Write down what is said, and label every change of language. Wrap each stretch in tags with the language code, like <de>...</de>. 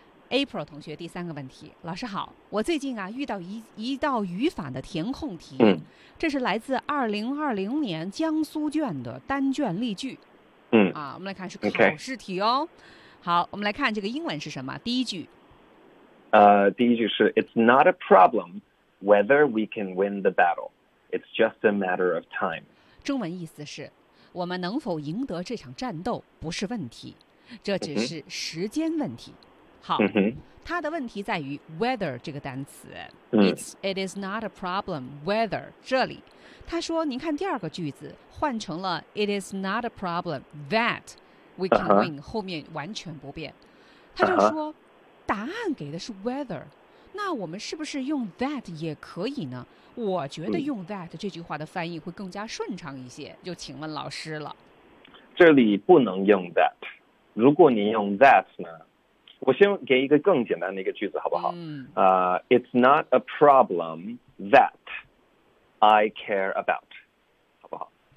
<zh>April 同学第三个问题，老师好，我最近啊遇到一道语法的填空题，这是来自2020年江苏卷的单卷例句，我们来看是考试题哦。好，我们来看这个英文是什么。第一句，第一句是</zh> <en>It's not a problem whether we can win the battle, it's just a matter of time。</en> <zh>中文意思是我们能否赢得这场战斗不是问题，这只是时间问题。好，他的问题在于 whether 这个单词。</zh> <en>It is not a problem whether</en> <zh>这里，他说，您看第二个句子换成了</zh> <en>It is not a problem that we can win，</en> <zh>后面完全不变。他就说，答案给的是 whether， 那我们是不是用 that 也可以呢？我觉得用 that 这句话的翻译会更加顺畅一些，就请问老师了。这里不能用 that， 如果你用 that 呢？我先给一个更简单的一个句子好不好？</zh> <en>It's not a problem that I care about， 好不好？</en>